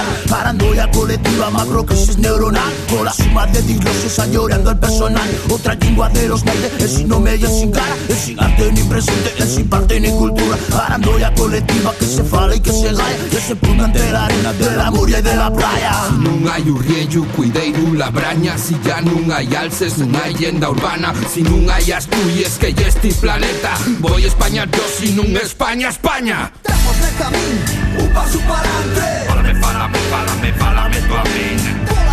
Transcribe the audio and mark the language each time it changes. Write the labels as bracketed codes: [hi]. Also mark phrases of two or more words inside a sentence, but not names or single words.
[es] Paranoia colectiva, macro crisis neuronal. Con la suma de diglosios llorando el personal. Otra lengua de los naide, es sin nombre y es sin cara. Es sin arte ni presente, es sin parte ni cultura. Paranoia colectiva que se fala y que se gaya. Que se ponga entre la arena de la muria y de la playa. [ast] Si nun hai urriello, cuideiro, labraña. Si ya nun hai alces, nun hai lenda urbana. Si nun hai Asturias, que ya este planeta. Voy a España yo, si nun España, España. Damos de camín, un paso para adelante. Fálame, fálame, fálame, fálame tú a mí.